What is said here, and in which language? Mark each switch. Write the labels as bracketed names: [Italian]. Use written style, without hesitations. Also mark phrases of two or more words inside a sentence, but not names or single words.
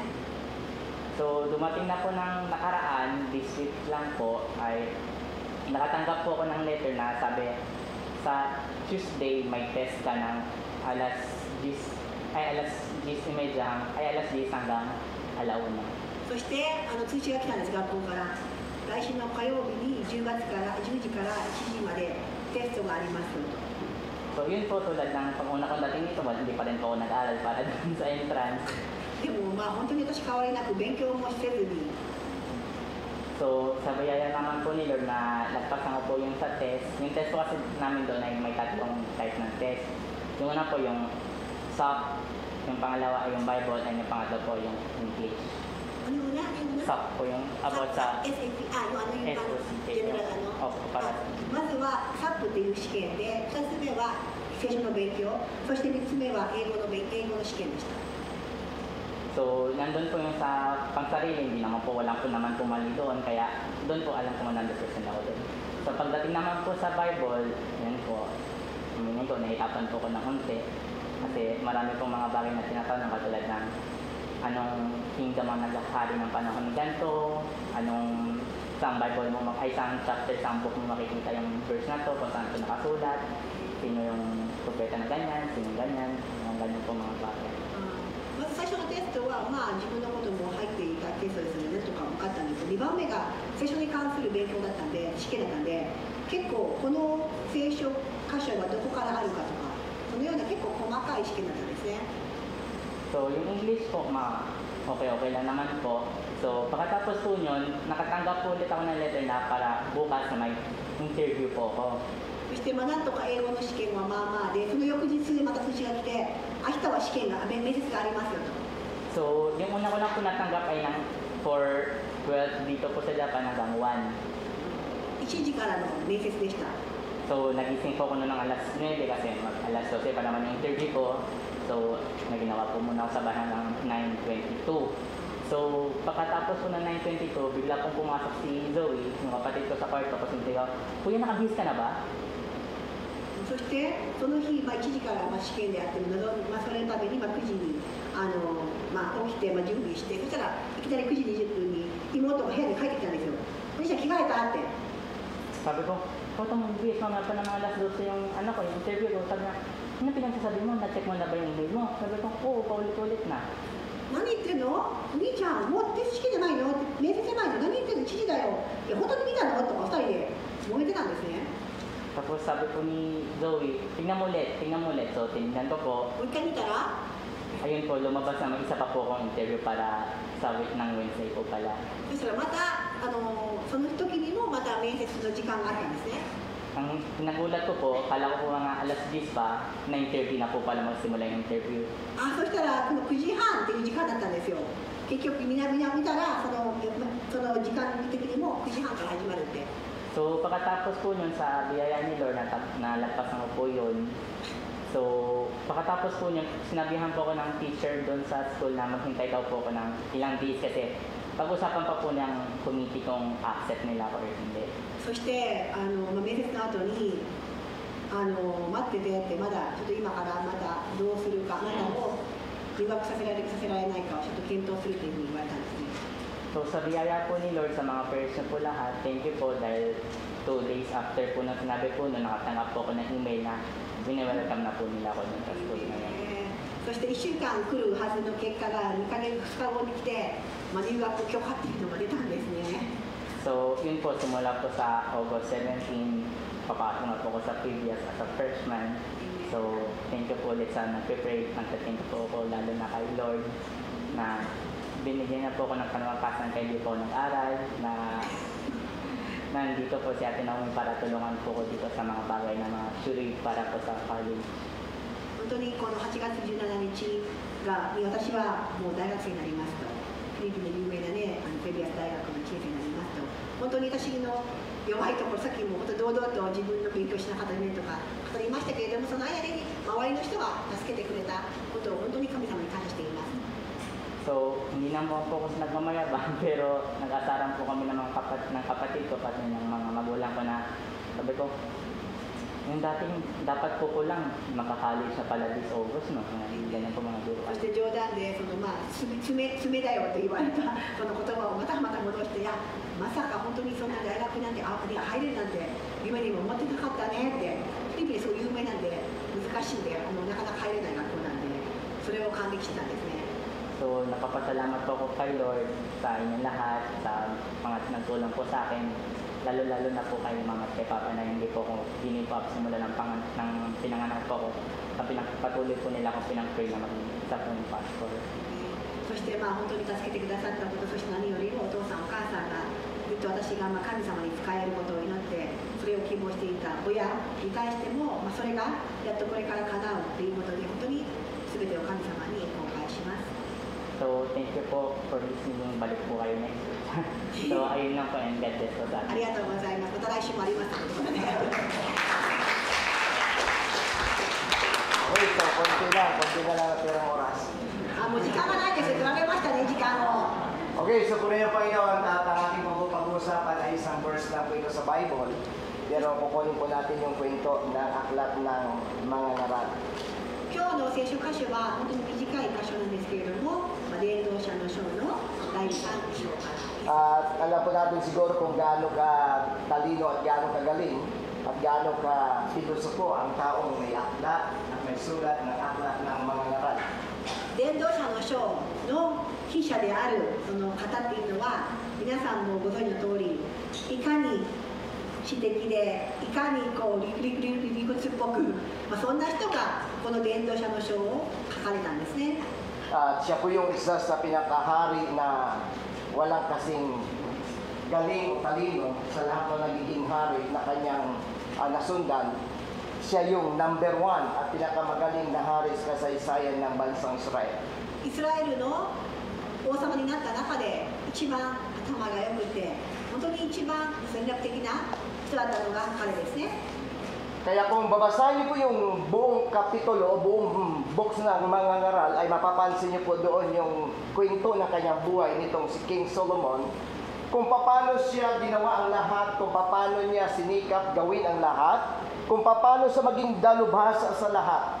[Filipino] So dumating na po ng nakaraan, [English] this week [Filipino] lang po, ay nakatanggap po ako ng letter na sabi, sa Tuesday may test ka ng alas 10 hanggang alauna. [Japanese] そして通知が来たんです、学校から。来週の火曜日に10時から1時までテストがありますと。 [Filipino] So yun po, tulad ng pag-una kong dating dito, hindi pa rin po ako nag-aral para dun sa entrance. [Japanese] でもまあ本当に私変わりなく勉強もせずに [Filipino] So sa biyaya naman po ni Lord na lagpasan ko po yung sa test. Yung test po kasi namin doon ay may tatlong type ng test. Yung una po yung SOP, yung pangalawa ay yung Bible, and yung pangatlo po yung English. [Japanese] あのな [Filipino] SOP po yung about sa [Japanese] SAP あのジェネラル [Filipino] Opo, para [Japanese] まずは SAP という試験で2つ目は聖書の勉強そして3つ目は英語の試験でした [Filipino] So, nandun po yung sa pangsarili, hindi naman po, walang po naman pumali doon, kaya doon po alam ko 100% ako doon. So, pagdating naman po sa Bible, yan po, nahihirapan po ko ng unti. Kasi marami pong mga bagay na tinatanong katulad ng anong kingdom ang naghahari ng panahon ng ganito, anong saan Bible mo, saan chapter, saan book mo makikita yung verse na to, kung saan ito nakasulat, sino yung propeta na ganyan, sino ganyan, yung ganyan po mga bagay. [Japanese] まず最初のテストは、まあ、自分のことも入っていたテストですので、とか分かったんですけど、2番目が聖書に関する勉強だったんで、試験だったんで、結構この聖書箇所はどこからあるかとか、そのような結構細かい試験だったんですね。 [Filipino] So, yung English po, okay lang naman po. So, pagkatapos po yun, nakatanggap po ulit ako ng letter na para bukas na may interview po ako. [Japanese] そしてまあなんとか英語の試験はまあまあで、その翌日また通知が来て、明日は試験が面接がありますよと。 [Filipino] So, yung una ko lang po natanggap ay for 12 dito po sa Japan hanggang 1. [Japanese] 1時からの面接でした。 [Filipino] So, nagising po ako noon ng alas 9 kasi alas 12 pa naman yung interview ko. So, naginawa po muna ako sa bahay ng 9:22. So, pagkatapos po ng 9:22, bigla pong pumasok si Zoe, yung kapatid ko sa kwarto, kasi nitigaw, Kuya, nakabihis ka na ba? [Japanese] そしてその日、まあ、1時からまあ試験であっても、まあ、それのためにまあ9時にまあ、起きてまあ準備して、そしたらいきなり9時20分に妹が部屋に帰ってきたんですよ。お兄ちゃん着替えたって。 [Filipino] Sabi ko, ikaw itong magbihis, mamaya pa ng mga alas 12 yung ano ko, yung interview ko. Sabi niya, ano pinagsasabi mo? Na-check mo na ba yung email mo? Sabi ko, oo, paulit-ulit na. [Japanese] 何言ってんのお兄ちゃん、もうテスト試験じゃないの面接じゃないの何言ってんの1時だよ。いや、本当に見たのとか2人で揉めてたんですね。 [Filipino] Tapos sabi ko ni Zoe, tingnan mo ulit. So, tingnan ko po. [Japanese] もう一回見たら [Filipino] Ayun po, lumabas na may isa pa po akong interview para sa week ng Wednesday po pala. [Japanese] そしたらまたその時にもまた面接の時間があったんですね。 [Filipino] Ang nagulat ko po, kala ko po mga alas 10 pa, 9:30 na po pala magsimula yung interview. [Japanese] あ、そしたらこの9時半っていう時間だったんですよ。結局みんな見たらその時間的にも9時半から始まるって。 [Filipino] So, pagkatapos po yun sa biyaya ni Lord, nalagpasan ko po yun. So, pagkatapos po yun, sinabihan po ako ng teacher doon sa school na maghintay daw po ako ng ilang days kasi pag-usapan pa po ng committee kung accept nila ako or hindi. [Japanese] そして面接の後に待っててってまだちょっと今からまだどうするかあなたを留学させられるかさせられないかをちょっと検討するというふうに言われたんですね。 [Filipino] So, sa biyaya po ni Lord sa mga prayers niyo po lahat, [English] thank you [Filipino] po dahil [English] 2 days after [Filipino] po nang sinabi po nung nakatanggap po ako ng email na wini-welcome na po nila ako dun sa school ngayon. [Japanese] そして1週間来るはずの結果が2ヶ月2日後に来て、まあ、入学許可っていうのが出たんですね。 [Filipino] So, yun po, simula po sa August 17, papasok na po ako sa previous [English] as a freshman. [Filipino] So, [English] thank you [Filipino] po ulit sa nag-pray. [English] Thank you [Filipino] po ako lalo na kay Lord na binigyan na po ako ng panwakasan kay hindi po nag-aral na nandito po si Ate Naomi para tulungan po ko dito sa mga bagay na mga suri para po sa college. [Japanese] 本当にこの8月17日が私はもう大学生になりますと、フィリピンの有名なねペリアス大学の1年生になりますと、本当に私の弱いところ、さっきも本当堂々と自分の勉強しなかった面とか語りましたけれども、その間に周りの人が助けてくれたことを本当に神様に感謝しています。 [Filipino] So, hindi naman po ako nagmamayabang pero nag-asaran po kami ng mga kapatid ko pati ng mga magulang ko na sabi ko, yung dating dapat po ko lang makaka-college na pala [English] this August, [Filipino] no? Ganyan po mga guro. [Japanese] そして冗談で爪だよと言われたその言葉をまた戻して、いやまさか本当にそんな大学なんて入れるなんて夢にも思ってなかったねって、フィリピンすごい有名なんで難しいんでなかなか入れない学校なんで、それを感激してたんですね。 [Filipino] So, napapasalamat po ako kay Lord sa inyong lahat, sa mga nagtulong po sa akin, lalo-lalo na po kay Mama at kay Papa na hindi po ako [English] ginip up [Filipino] simula ng pinanganak po ako, pinagpatuloy po nila akong pinag-pray na maging isa po yung pastor. [Japanese] そして本当に助けてくださったこと、そして何よりもお父さんお母さんがずっと私が神様に仕えることを祈ってそれを希望していた親に対しても、それがやっとこれから叶うということで本当に全てを神様に公開します。 [English] So, thank you po for listening. [Filipino] Balik po kayo next week. So, ayun lang po and [English] God bless [Filipino] po sa [Japanese] ありがとうございます。また来週もありますので、 [Filipino] Okay, so konti na lang ang perang oras. [Japanese] もう時間がないです。取られましたね、時間を。 [Filipino] Okay, so kung yung Panginoon at ang ating pag-uusapan ay isang verse lang po ito sa Bible, pero kukunin po natin yung kwento ng aklat ng mga ngaral. [Japanese] 今日の聖書箇所は本当に短い箇所なんですけれども、伝道者の書の第3章から。 [Filipino] At alam po natin siguro kung gaano ka talino at gaano ka galing at gaano ka filosofo ang taong may aklat at may sulat ng aklat ng mga ngaral. [Japanese] 伝道者の書の筆者であるその方っていうのは皆さんもご存知の通りいかに知的でいかに理屈っぽく、そんな人がこの伝道者の書を書かれたんですね。 [Filipino] At siya po yung isa sa pinakahari na walang kasing galing o talino sa lahat ng nagiging hari na kanyang nasundan. Siya yung number 1 at pinakamagaling na hari sa kasaysayan ng bansang Israel. [Japanese] イスラエルの王様になった中で一番頭が良くて本当に一番戦略的な人だったのが彼ですね。 [Filipino] Kaya kung babasahin niyo po yung buong kapitulo o buong books ng mga ngaral ay mapapansin niyo po doon yung kwento ng kanyang buhay nitong si King Solomon, kung paano siya ginawa ang lahat, kung paano niya sinikap gawin ang lahat, kung paano siya maging dalubhasa sa lahat.